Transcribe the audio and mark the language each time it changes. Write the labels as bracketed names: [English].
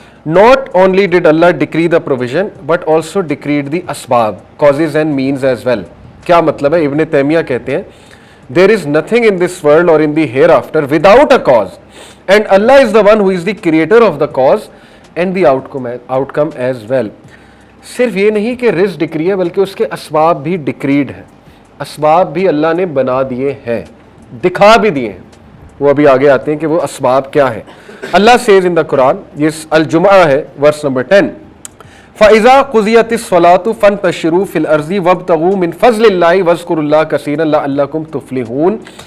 [English] Not only did Allah decree the provision but also decreed the اسباب, causes and means as well. [Urdu] کیا مطلب ہے؟ ابن تیمیہ کہتے ہیں [English] there is nothing in this world or in the hereafter without a cause, and Allah is the one who is the creator of the cause and the outcome as well. [Urdu] صرف یہ نہیں کہ رزق ڈکری ہے بلکہ اس کے اسباب بھی ڈکریڈ ہیں, اسباب بھی اللہ نے بنا دیے ہیں, دکھا بھی دیے ہیں. وہ ابھی آگے آتے ہیں کہ وہ اسباب کیا ہے. [Arabic] اللہ [English] says in the Quran, [Urdu] یہ الجمعہ ہے [Arabic] verse number 10, فَإِذَا قُضِيَتِ الصَّلَاةُ فَانْتَشِرُوا فِي الْأَرْضِ وَابْتَغُوا مِنْ فَضْلِ اللَّهِ وَاذْكُرُوا اللَّهَ كَثِيرًا لَعَلَّكُمْ تُفْلِحُونَ.